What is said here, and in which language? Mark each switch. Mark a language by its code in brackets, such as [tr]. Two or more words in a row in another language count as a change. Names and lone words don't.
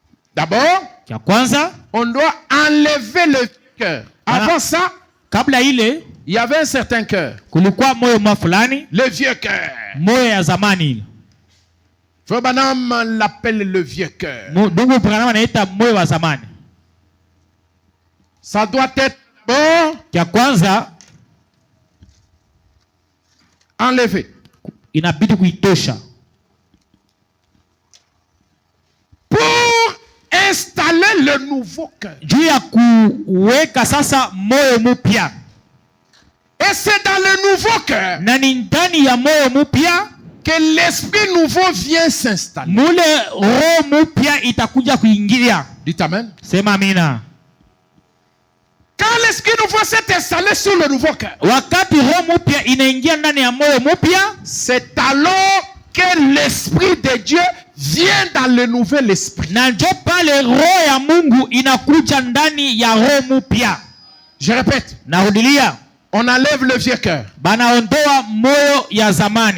[fr] D'abord, [sw] Cha kwanza, [fr] on doit enlever le cœur. Avant ça, [sw] kabla ile [fr] il y avait un certain cœur. [sw] kulikuwa moyo mwa fulani, [fr] Le vieux cœur. [sw] moyo ya zamani ile. [fr] Frère Branham l'appelle le vieux cœur. [sw] Ndugu Branham anaita moyo wa zamani. [fr] Ça doit être bon, [sw] Cha kwanza [fr] enlevé. [sw] inabidi kuitosha [fr] Pour installer le nouveau cœur. [sw] juu ya kuweka sasa moyo mpya, [fr] Et c'est dans le nouveau cœur [sw] na ni ndani ya moyo mpya [fr] que l'esprit nouveau vient s'installer. [sw] mule roho mpya itakuja kuingilia. [fr] Dites amen. [sw] Sema amina. [fr] Quand l'esprit nouveau s'est installé sur le nouveau cœur, [sw] Wakati roho mpya inaingia ndani ya moyo mpya, [fr] c'est alors que l'esprit de Dieu vient dans le nouvel esprit. [sw] na njo pale roho ya Mungu inakuja ndani ya roho mpya. [fr] Je répète, [sw] Narudilia, [fr] on enlève le vieux cœur, [sw] banaondoa moyo ya zamani,